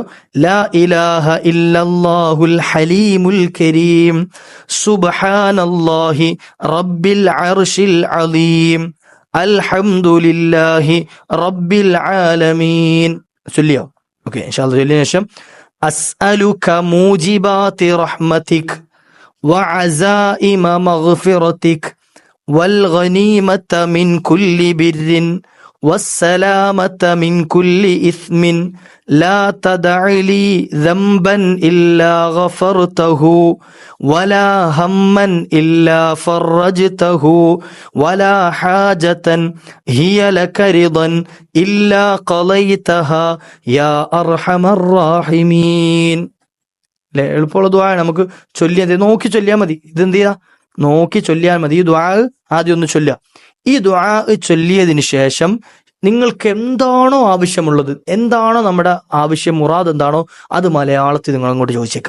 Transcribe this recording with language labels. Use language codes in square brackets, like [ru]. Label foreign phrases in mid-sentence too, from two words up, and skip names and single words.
[ar] لا إله إلا الله الحليم الكريم سبحان الله رب العرش العليم الحمد لله رب العالمين. [ml] ചൊല്ലിയോ? ഓക്കെ, [ar] إن شاء الله. [ml] ചൊല്ലിയതിനു ശേഷം [ar] أسألك موجبات رحمتك وعزائم مغفرتك والغنيمة من كل بر والسلامة من كل إثم لا تدع لي ذنبا إلا غفرته ولا هما إلا فرجته ولا حاجة هي لك رضا إلا قضيتها يا أرحم الراحمين. [ml] എളുപ്പമുള്ള ദുആ നമുക്ക് ചൊല്ലിയാൽ നോക്കി ചൊല്ലിയാൽ മതി. ഇതെന്ത് ചെയ്യാ? നോക്കി ചൊല്ലിയാൽ മതി. ഈ ദുആ ആദ്യം ഒന്ന് ചൊല്ലുക. ഈ ദുആ ചൊല്ലിയതിന് ശേഷം നിങ്ങൾക്ക് എന്താണോ ആവശ്യമുള്ളത്, എന്താണോ നമ്മുടെ ആവശ്യം, മുറാദ് എന്താണോ, അത് മലയാളത്തിൽ നിങ്ങൾ അങ്ങോട്ട് ചോദിച്ചേക്കാം.